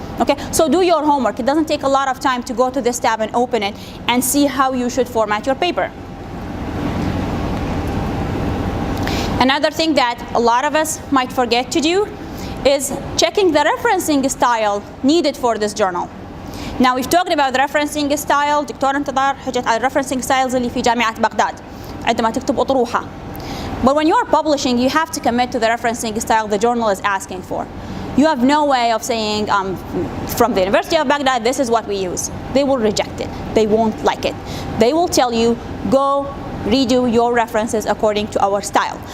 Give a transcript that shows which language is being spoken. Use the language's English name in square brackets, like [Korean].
[English] Okay, so do your homework. It doesn't take a lot of time to go to this tab and open it and see how you should format your paper. Another thing that a lot of us might forget to do is checking the referencing style needed for this journal. Now we've talked about the referencing style. [Arabic] دكتور انتظار حكت على referencing styles اللي في جامعة بغداد عندما تكتب أطروحة. [English] But when you're publishing, you have to commit to the referencing style the journal is asking for. You have no way of saying, from the University of Baghdad, this is what we use. They will reject it. They won't like it. They will tell you, go redo your references according to our style.